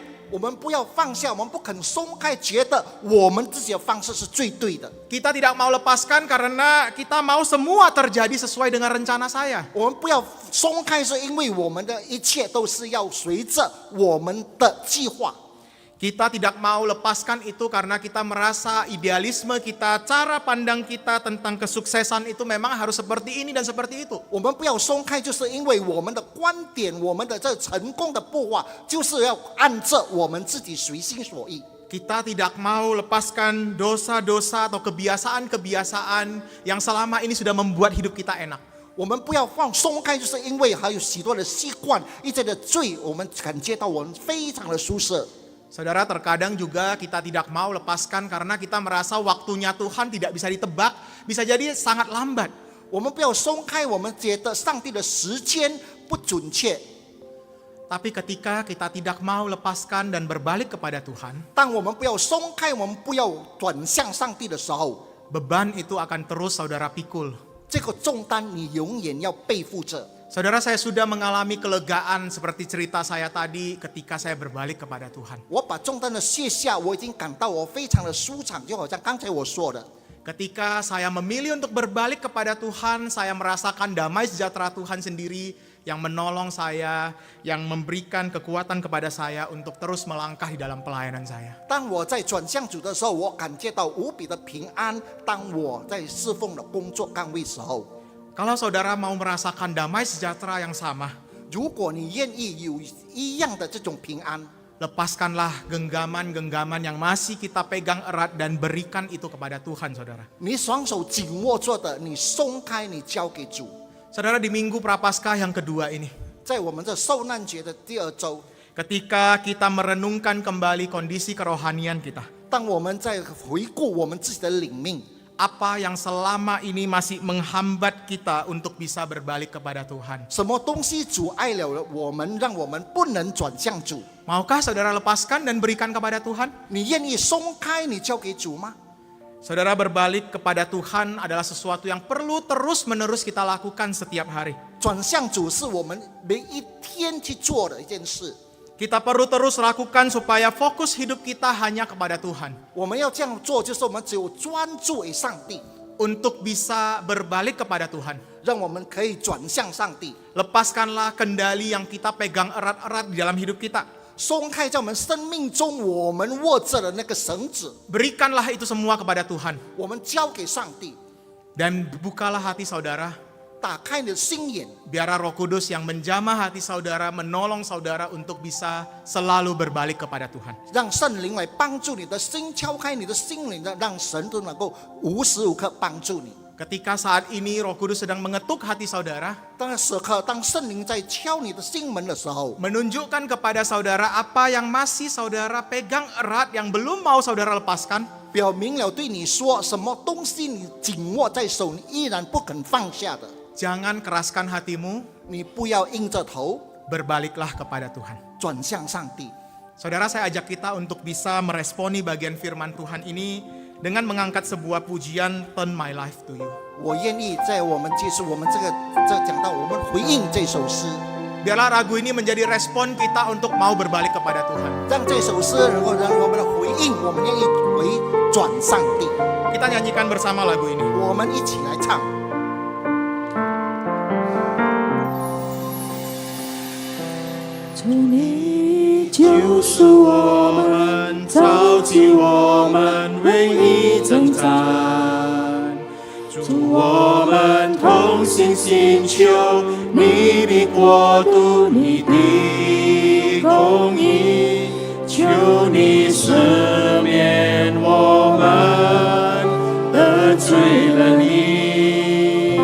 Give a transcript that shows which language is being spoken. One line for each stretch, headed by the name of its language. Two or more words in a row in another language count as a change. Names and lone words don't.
Chinese: 我们不要放下，我们不肯松开，觉得我们自己的方式是最对的。
Indonesian: Kita tidak mau lepaskan karena kita mau semua terjadi sesuai dengan rencana saya.
Chinese: 我们不要松开，是因为我们的一切都是要随着我们的计划。
Indonesian: Kita tidak mau lepaskan itu karena kita merasa idealisme kita, cara pandang kita tentang kesuksesan itu memang harus seperti ini dan seperti itu.
Chinese: 我们不要松开，就是因为我们的观点，我们的这成功的步伐，就是要按照我们自己随心所欲。
Indonesian: Kita tidak mau lepaskan dosa-dosa atau kebiasaan-kebiasaan yang selama ini sudah membuat hidup kita enak.
Chinese: 我们不要松开，就是因为还有许多的习惯，一切的罪，我们感觉到我们非常的舒适。
Indonesian: Saudara, terkadang juga kita tidak mau lepaskan karena kita merasa waktunya Tuhan tidak bisa ditebak, bisa jadi sangat lambat.
Chinese: 我们不要松开，我们觉得上帝的时间不准确。
Indonesian: Tapi ketika kita tidak mau lepaskan dan berbalik kepada Tuhan,
Chinese: 当我们不要松开，我们不要转向上帝的时候，
Indonesian: beban itu akan terus saudara pikul.
Chinese: 这个重担你永远要背负着。
Indonesian: Saudara, saya sudah mengalami kelegaan seperti cerita saya tadi ketika saya berbalik kepada Tuhan.
Chinese: 我把重担的卸下，我已经感到我非常的舒畅，就好像刚才我说的。
Indonesian: Ketika saya memilih untuk berbalik kepada Tuhan, saya merasakan damai sejahtera Tuhan sendiri yang menolong saya, yang memberikan kekuatan kepada saya untuk terus melangkah di dalam pelayanan saya.
Chinese: 当我在转向主的时候，我感觉到无比的平安。当我在侍奉的工作岗位时候，
Indonesian: Kalau saudara mau merasakan damai sejahtera yang sama,
Chinese: 如果你愿意有一样的这种平安，
Indonesian: lepaskanlah genggaman-genggaman yang masih kita pegang erat dan berikan itu kepada Tuhan, saudara.
Chinese: 你双手紧握着的，你松开，你交给主。
Indonesian: Saudara, di Minggu Prapaskah yang kedua ini,
Chinese: 在我们这受难节的第二周，
Indonesian: ketika kita merenungkan kembali kondisi kerohanian kita,
Chinese: 当我们在回顾我们自己的领命，
Indonesian: apa yang selama ini masih menghambat kita untuk bisa berbalik kepada Tuhan?
Chinese: 什么东西阻碍了我们，让我们不能转向主？
Indonesian: Maukah saudara lepaskan dan berikan kepada Tuhan?
Chinese: 你愿意松开，你交给主吗？
Indonesian: Saudara, berbalik kepada Tuhan adalah sesuatu yang perlu terus-menerus kita lakukan setiap hari.
Chinese: 转向主是我们每一天去做的一件事。
Indonesian: Kita perlu terus lakukan supaya fokus hidup kita hanya kepada Tuhan.
Chinese: 我们要这样做，就是我们只有专注于上帝，
Indonesian: Untuk bisa berbalik kepada Tuhan.
Chinese: 让我们可以转向上帝，
Indonesian: Lepaskanlah kendali yang kita pegang erat-erat di dalam hidup kita.
Chinese: 松开在我们生命中我们握着的那个绳子，
Indonesian: Berikanlah itu semua kepada Tuhan.
Chinese: 我们交给上帝。
Indonesian: Dan bukalah hati saudara.
Chinese: 打开你的心眼，
Indonesian: Biarlah Roh Kudus yang menjamah hati saudara, menolong saudara untuk bisa selalu berbalik kepada Tuhan.
Chinese: 让圣灵来帮助你的心，敲开你的心灵，让神都能够无时无刻帮助你。
Indonesian: Ketika saat ini Roh Kudus sedang mengetuk hati saudara,
Chinese: 当时刻，当圣灵在敲你的心门的时候，
Indonesian: menunjukkan kepada saudara apa yang masih saudara pegang erat yang belum mau saudara lepaskan,
Chinese: 表明了对你说什么东西你紧握在手，你依然不肯放下的，
Indonesian: jangan keraskan hatimu,
Chinese: 你不要硬着头
Indonesian: berbaliklah kepada Tuhan.
Chinese: 转向上帝。
Indonesian: Saudara, saya ajak kita untuk bisa meresponi bagian firman Tuhan ini dengan mengangkat sebuah pujian Turn My Life to You.
Chinese: 我愿意在我们结束我们这讲到我们回应这首诗，
Indonesian: Biarlah ragu ini menjadi respon kita untuk mau berbalik kepada Tuhan.
Chinese: 让这首诗能够让我们的回应，我们愿意回转上帝。
Indonesian: Kita nyanyikan bersama lagu ini.
Chinese: 我们一起来唱。主你救赎我们，召集我们为你征战。主我们同心寻求你的国度，你的公义，求你赦免我们得罪了你。